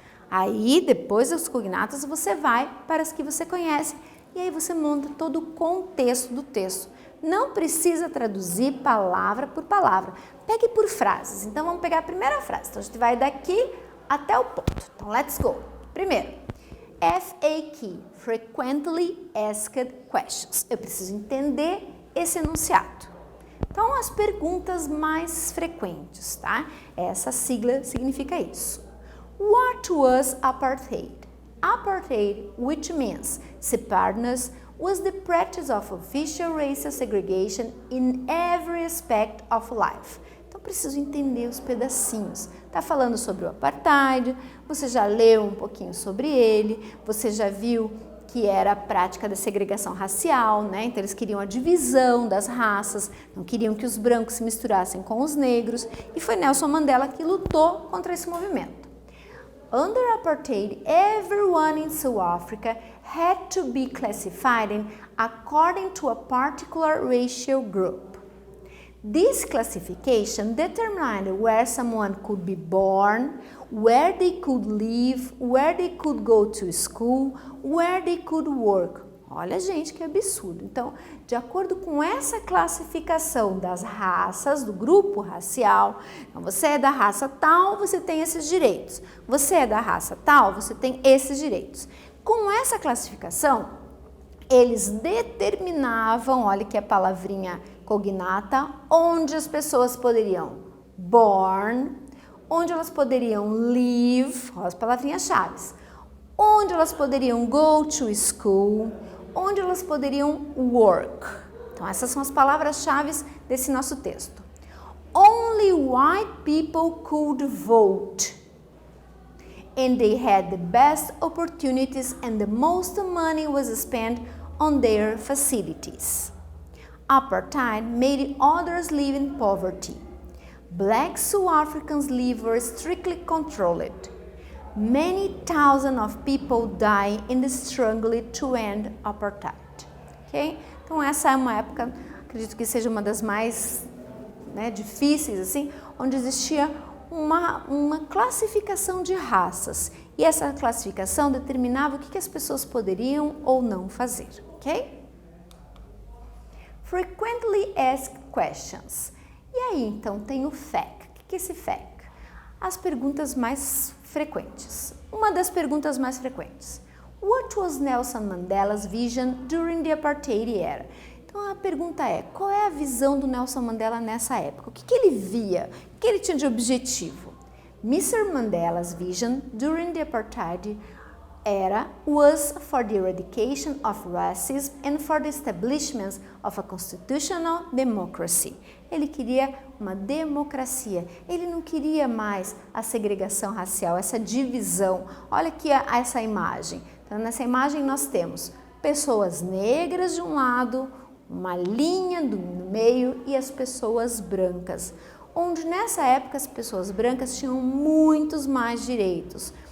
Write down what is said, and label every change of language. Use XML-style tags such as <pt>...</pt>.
<pt>Aí, depois das cognatas, você vai para as que você conhece e aí você monta todo o contexto do texto. Não precisa traduzir palavra por palavra. Pegue por frases. Então, vamos pegar a primeira frase. Então, a gente vai daqui até o ponto.</pt> <en>Então, let's go. Primeiro, FAQ, Frequently Asked Questions.</en> <pt>Eu preciso entender esse enunciado. Então, as perguntas mais frequentes, tá? Essa sigla significa isso.</pt> <en>What was apartheid? Apartheid, which means separateness, was the practice of official racial segregation in every aspect of life.</en> <pt>Então, preciso entender os pedacinhos. Tá falando sobre o apartheid, você já leu um pouquinho sobre ele, você já viu que era a prática da segregação racial, né? Então, eles queriam a divisão das raças, não queriam que os brancos se misturassem com os negros, e foi Nelson Mandela que lutou contra esse movimento.</pt> <en>Under apartheid, everyone in South Africa had to be classified according to a particular racial group. This classification determined where someone could be born, where they could live, where they could go to school, where they could work.</en> <pt>Olha, gente, que absurdo. Então, de acordo com essa classificação das raças, do grupo racial, então você é da raça tal, você tem esses direitos. Você é da raça tal, você tem esses direitos. Com essa classificação, eles determinavam, olha que é a palavrinha cognata, onde as pessoas poderiam born, onde elas poderiam live, olha as palavrinhas-chave, onde elas poderiam</pt> <en>go to school,</en> <pt>onde elas poderiam work. Então, essas são as palavras-chave desse nosso texto.</pt> <en>Only white people could vote. And they had the best opportunities and the most money was spent on their facilities. Apartheid made others live in poverty. Black South Africans live were strictly controlled. Many thousands of people died in the struggle to end apartheid. Ok?</en> <pt>Então essa é uma época, acredito que seja uma das mais difíceis, assim, onde existia uma classificação de raças. E essa classificação determinava o que as pessoas poderiam ou não fazer. Ok?</pt> <en>Frequently asked questions.</en> <pt>E aí, então, tem o FAQ. O que é esse FAQ? As perguntas mais frequentes. Uma das perguntas mais frequentes.</pt> <en>What was Nelson Mandela's vision during the apartheid era?</en> <pt>Então a pergunta é, qual é a visão do Nelson Mandela nessa época? O que ele via? O que ele tinha de objetivo?</pt> <en>Mr. Mandela's vision during the apartheid era was for the eradication of racism and for the establishment of a constitutional democracy.</en> <pt>Ele queria uma democracia, ele não queria mais a segregação racial, essa divisão. Olha aqui essa imagem. Então, nessa imagem nós temos pessoas negras de um lado, uma linha no meio e as pessoas brancas, onde nessa época as pessoas brancas tinham muitos mais direitos.</pt>